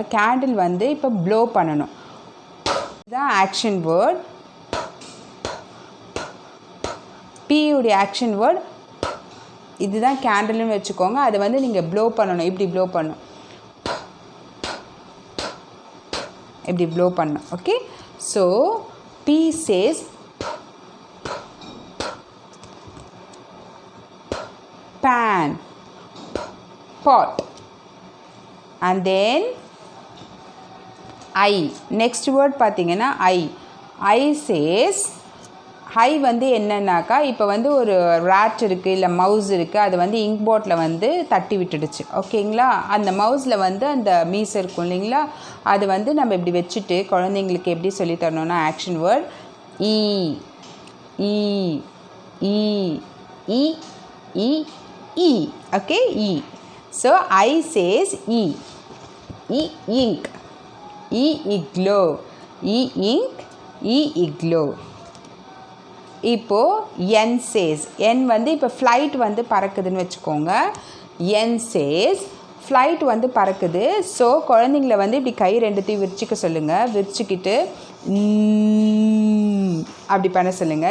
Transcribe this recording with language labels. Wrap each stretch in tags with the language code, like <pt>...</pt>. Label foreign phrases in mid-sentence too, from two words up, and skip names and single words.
<ta>கேண்டில் வந்து இப்போ ப்ளோ பண்ணணும். இதுதான்</ta> <en>action word.</en> <ta>பியுடைய</ta> <en>action word</en> <ta>இதுதான் கேண்டில்னு வச்சுக்கோங்க. அதை வந்து நீங்கள் ப்ளோ பண்ணணும். இப்படி ப்ளோ பண்ணணும், இப்படி ப்ளோ பண்ணணும்.</ta> <en>okay, so P says pan, pot, and then I. next word</en> <ta>பார்த்தீங்கன்னா</ta> <en>I says,</en> <ta>I வந்து என்னன்னாக்கா, இப்போ வந்து ஒரு ராட் இருக்குது இல்லை மவுஸ் இருக்குது. அது வந்து இங்க் போட்டில் வந்து தட்டி விட்டுடுச்சு. ஓகேங்களா, அந்த மவுஸில் வந்து அந்த மீஸ் இருக்கும் இல்லைங்களா, அது வந்து நம்ம இப்படி வச்சுட்டு குழந்தைங்களுக்கு எப்படி சொல்லித்தரணும்னா</ta> <en>action word</en> <ta>இ இ இ இ இ E.</ta> <en>Okay, E. So I says E. E ink, E igloo, E ink, E igloo.</en> <ta>இப்போ</ta> <en>N says,</en> <ta>N வந்து இப்போ ஃப்ளைட் வந்து பறக்குதுன்னு வச்சுக்கோங்க.</ta> <en>N says</en> <ta>ஃப்ளைட் வந்து பறக்குது. ஸோ குழந்தைங்கள வந்து இப்படி கை ரெண்டுத்தையும் விரிச்சிக்க சொல்லுங்கள். விரிச்சிக்கிட்டு அப்படி பண்ண சொல்லுங்கள்.</ta>